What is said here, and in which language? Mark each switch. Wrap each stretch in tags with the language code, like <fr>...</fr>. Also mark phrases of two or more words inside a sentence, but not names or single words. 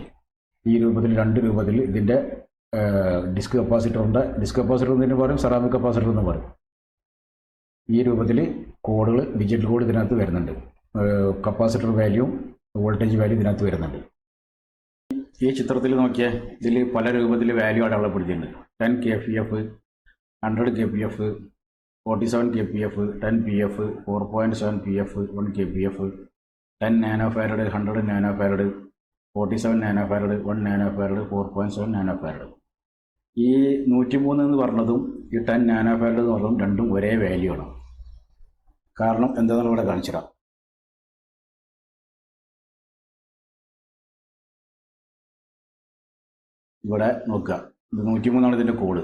<ml>ഈ രൂപത്തിൽ 2 രൂപത്തിൽ ഇതിൻ്റെ ഡിസ്ക് കപ്പാസിറ്ററിൻ്റെ എന്ന് പറയും,</ml> <en>ceramic capacitor</en> <ml>എന്ന് പറയും. ഈ രൂപത്തിൽ കോഡുകൾ</ml> <en>digital code</en> <ml>ഇതിനകത്ത് വരുന്നുണ്ട്. കപ്പാസിറ്റർ വാല്യൂവും</ml> <en>voltage value</en> <ml>ഇതിനകത്ത് വരുന്നുണ്ട്. ഈ ചിത്രത്തിൽ നോക്കിയാൽ ഇതിൽ പല രൂപത്തിൽ വാല്യൂ അടയാളപ്പെടുത്തിയിട്ടുണ്ട്. 10 kpf, 100 kpf, 47 kpf, 10 pf, 4.7 pf, 1 kpf, 10 നാനോഫാരഡ്, 100 നാനോഫാരഡ്, 47 നാനോഫാരഡ്, 1 നാനോഫാരഡ്, 4.7 നാനോഫാരഡ്. ഈ 103 എന്ന് പറഞ്ഞതും ഈ 10 നാനോഫാരഡ് എന്ന് പറഞ്ഞതും രണ്ടും ഒരേ വാല്യൂ ആണ്. കാരണം എന്താണെന്ന് ഇവിടെ കാണിച്ചിടാം. ഇവിടെ നോക്കുക, ഇത് 103 ഇതിൻ്റെ കോഡ്.</ml>